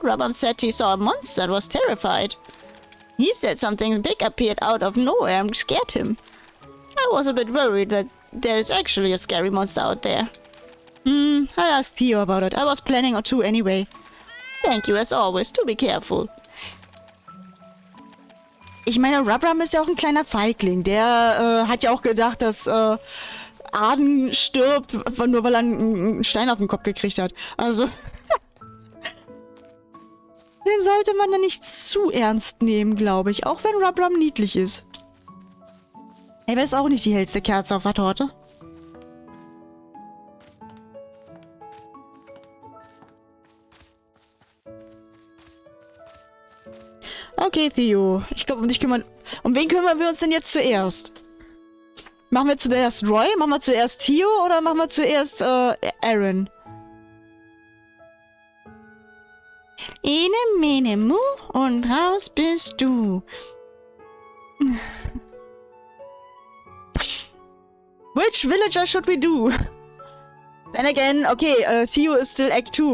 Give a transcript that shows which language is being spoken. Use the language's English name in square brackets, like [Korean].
[English] Rubram said he saw a monster and was terrified. He said something big appeared out of nowhere and scared him. I was a bit worried that there is actually a scary monster out there. I'll ask Theo about it. I was planning to anyway. Thank you as always. Do be careful. [German] Ich meine, Rubram ist ja auch ein kleiner Feigling. Der hat ja auch gedacht, dass Arden stirbt, nur weil er einen Stein auf den Kopf gekriegt hat. Also, den sollte man dann nicht zu ernst nehmen, glaube ich. Auch wenn Rubram niedlich ist. Er ist auch nicht die hellste Kerze auf der Torte. Okay, Theo. Ich glaube, um wen kümmern wir uns denn jetzt zuerst? Machen wir zuerst Roy? Machen wir zuerst Theo? Oder machen wir zuerst Aaron? Ene, mene, mu und raus bist du. [English] Which villager should we do? Then again, okay, Theo is still Act 2.